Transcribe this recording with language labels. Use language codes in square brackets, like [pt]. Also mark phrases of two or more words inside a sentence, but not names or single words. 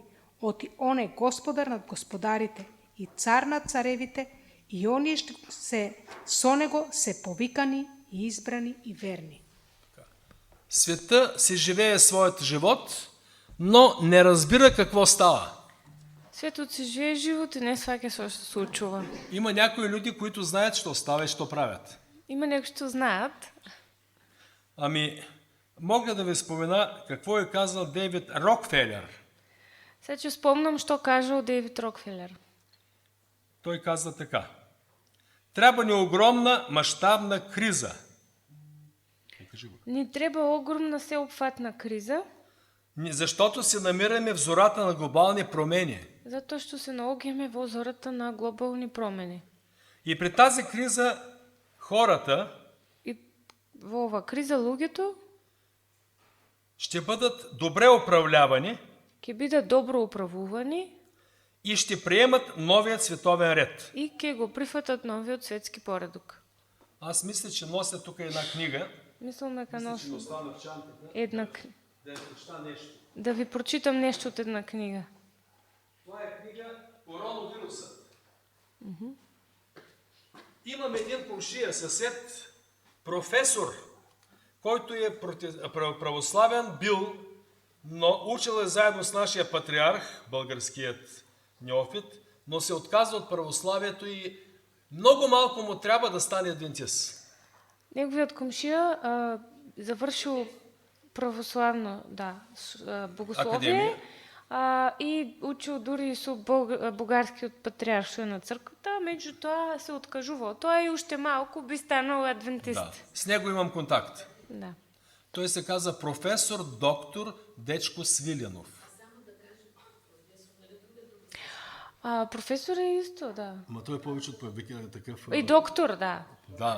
[mk] Оти он е господар над господарите и цар над царевите и оние што се со него се повикани и избрани и верни. [bg] Света си живее своят живот, но не разбира какво става. [mk] Светот си живее живот и не сваќа што се случува. [bg] Има някои люди, които знаят, що става и що правят. [mk] Има некои што знаат. [bg] Мога да ви спомена какво е казал Дейвид Рокфелер. [mk] Сега ќе спомнам што кажал Дейвид Рокфелер. [bg] Той каза така. Трябва ни огромна мащабна криза. [mk] Ни треба огромна сеопфатна криза, [bg] Защото се намираме в зората на глобални промени. [mk] затоа што се наоѓаме во зората на глобални промени. [bg] И при тази криза хората [mk] И во ова криза луѓето [bg] ще бъдат добре управлявани [mk] ќе бидат добро управувани [bg] и ще приемат новият световен ред. [mk] и ќе го прифатат новиот светски поредок. [bg] Аз мисля, че нося тук една книга. [mk] Мислам дека носи [bg] Остана в чантата. Да я прочита нещо. [mk] да ви прочитам нешто од една книга. [bg] Това е книга Коронавирусът. Имам един комшия, съсед, професор, който е православен бил, но учил е заедно с нашия патриарх, българският неофит, но се отказва от православието и много малко му трябва да стане адвентист. [mk] Неговиот комшија завршил православно, богословие, и учил дури со бугарскиот патриарх што е на црквата, меѓутоа се откажувал. Тоа и уште малку би станал адвентист. [bg] Да, с него имам контакт. Да. Той се каза професор доктор Дечко Свиленов. [mk] Професор е исто, да. [bg] Ма той е повече от такъв... [mk] И доктор, да. Да.